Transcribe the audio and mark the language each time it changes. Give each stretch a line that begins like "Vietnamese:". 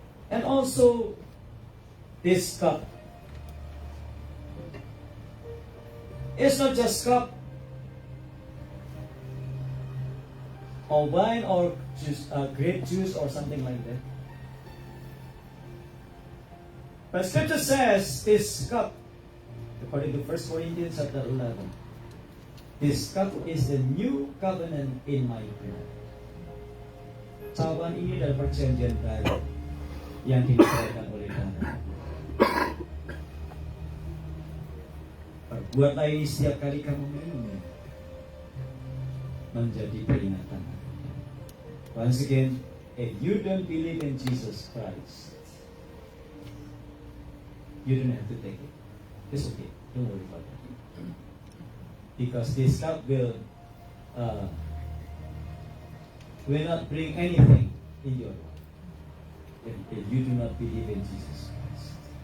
English: And also, this cup, it's not just cup or wine or juice, grape juice or something like that. But Scripture says this cup, according to 1 Corinthians chapter 11, this cup is the new covenant in my blood.
Indonesian: Cawan ini adalah perjanjian baru yang dinikahkan oleh darah. Perbuatlah ini setiap kali kamu minumnya, menjadi peringatan.
English: Once again, if you don't believe in Jesus Christ, you don't have to take it. It's okay. Don't worry about it. Because this cup will not bring anything in your life if you do not believe in Jesus Christ.